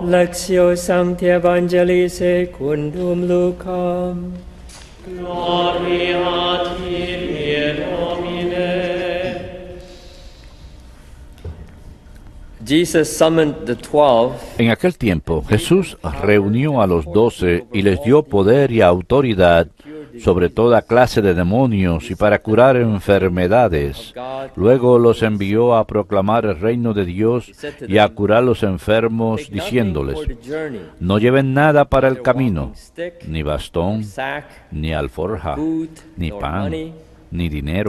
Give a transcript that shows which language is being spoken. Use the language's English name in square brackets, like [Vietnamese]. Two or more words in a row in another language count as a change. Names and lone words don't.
[Latin] Lectio Sancti Evangelii secundum Lucam. Gloria a tibi, Domine. [English] Jesus summoned the 12. [Spanish] En aquel tiempo, Jesús reunió a los 12 y les dio poder y autoridad sobre toda clase de demonios y para curar enfermedades. Luego los envió a proclamar el reino de Dios y a curar los enfermos, diciéndoles: no lleven nada para el camino, ni bastón, ni alforja, ni pan, ni dinero.